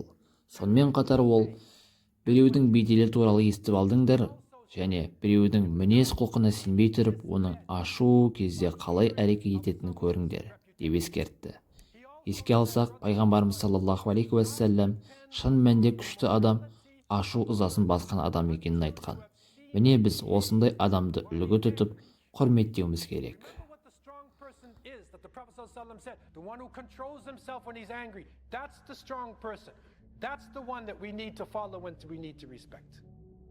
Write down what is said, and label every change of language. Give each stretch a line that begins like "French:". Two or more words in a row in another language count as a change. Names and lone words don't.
Kazakh: Сонымен қатар ол: біреудің беделі туралы естіп алдыңдар және біреудің мінез құлқына сенбей тұрып, оның ашу кезде қалай әрекет ететінін көріңдер, деп ескертті. Еске алсақ, пайғамбарымыз
Arabic: صلى الله عليه وسلم
Kazakh: шын мәнінде күшті адам ашу ызасын басқан адам екенін айтқан. Міне біз осындай адамды үлгі тұтып құрметтеуіміз керек.
English: What the strong person is that the Prophet ﷺ said, the one who controls himself when he's angry, that's the strong person. That's the one that we need to follow and we need to respect.